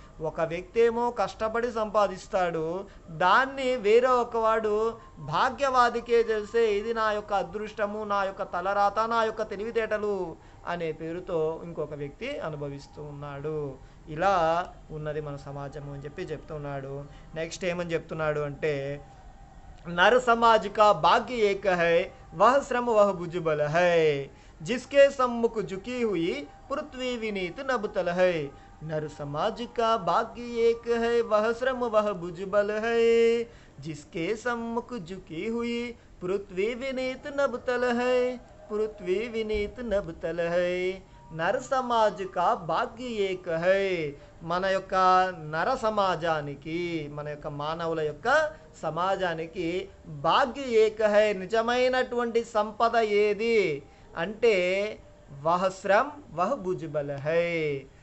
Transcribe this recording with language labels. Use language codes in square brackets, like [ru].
[te] ఒక వ్యక్తి ఏమో కష్టపడి సంపాదిస్తాడు, దాన్ని వేరే ఒకవాడు భాగ్యవాదికే తెలిసే, ఇది నా యొక్క అదృష్టము, నా యొక్క తలరాత, నా యొక్క తెలివితేటలు అనే పేరుతో ఇంకొక వ్యక్తి అనుభవిస్తూ ఉన్నాడు. ఇలా ఉన్నది మన సమాజము అని చెప్పి చెప్తున్నాడు. నెక్స్ట్ ఏమని చెప్తున్నాడు అంటే, [hi] नर समाज का भाग्य एक है, वह श्रम वह भुजबल है, जिसके सम्मुख झुकी हुई पृथ्वी विनीत नबतल है. नर समाज का भाग्य एक है, वह श्रम वह भुजबल है, जिसके सम्मुख झुकी हुई पृथ्वी विनीत नबतल है, पृथ्वी विनीत नबतल है. నర సమాజ్ కా భాగ్య ఏక హై. [te] మన యొక్క నర సమాజానికి, మన యొక్క మానవుల యొక్క సమాజానికి [hi] భాగ్య ఏక హై, [te] నిజమైనటువంటి సంపద ఏది అంటే [hi] వహ శ్రమ్ వహ భుజ్బల్ హై.